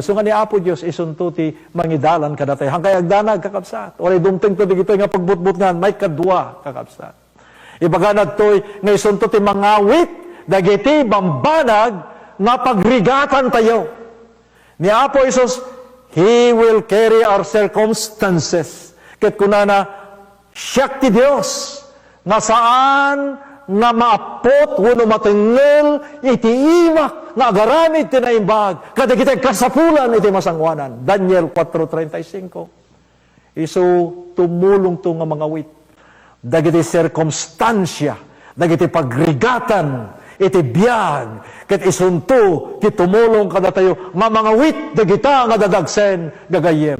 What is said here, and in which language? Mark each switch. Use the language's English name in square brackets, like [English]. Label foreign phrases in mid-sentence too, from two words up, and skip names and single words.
[Iloko] So nga ni Apo Diyos, isunto ti mangidalan kada tayo. Hangkay agdanag kakabsat. Oray dumteng to digito nga pagbutbut may kadwa kakabsat. Ibaganad to'y nga isunto ti mangawit, dagiti bambanag nga pagrigatan tayo. Ni Apo Isus, [English] He will carry our circumstances. [Iloko] Ket kunana, siyak ti Diyos, nga saan nga maapot, wano matengel, iti imak, nga agaramid tinaimbag, kadagiti kasapulan iti Masanguanan. Daniel 4:35. Isu tumulong to nga mangawit. Dagiti circumstansya, dagiti pagrigatan, iti biyag, ket isunto, ti tumulong kada tayo, nga mangawit, dagita nga dadagsen, gagayem.